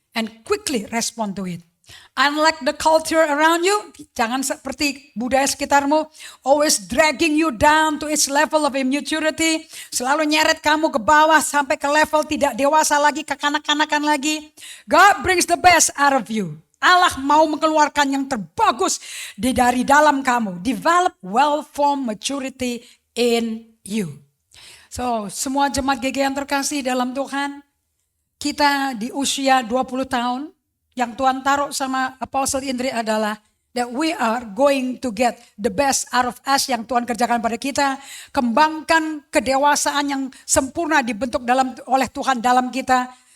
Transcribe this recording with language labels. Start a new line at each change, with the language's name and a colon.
English: and quickly respond to it. Unlike the culture around you,
Indonesian: jangan seperti budaya sekitarmu,
English: always dragging you down to its level of immaturity,
Indonesian: selalu nyeret kamu ke bawah sampai ke level tidak dewasa lagi, kekanak-kanakan lagi.
English: God brings the best out of you.
Indonesian: Allah mau mengeluarkan yang terbagus dari dalam kamu.
English: Develop well-formed maturity in you.
Indonesian: So, semua jemaat GG yang terkasih dalam Tuhan, kita di usia 20 tahun, yang Tuhan taruh sama Apostle Indri adalah
English: that we are going to get the best out of us
Indonesian: yang Tuhan kerjakan pada kita. Kembangkan kedewasaan yang sempurna dibentuk oleh Tuhan dalam kita.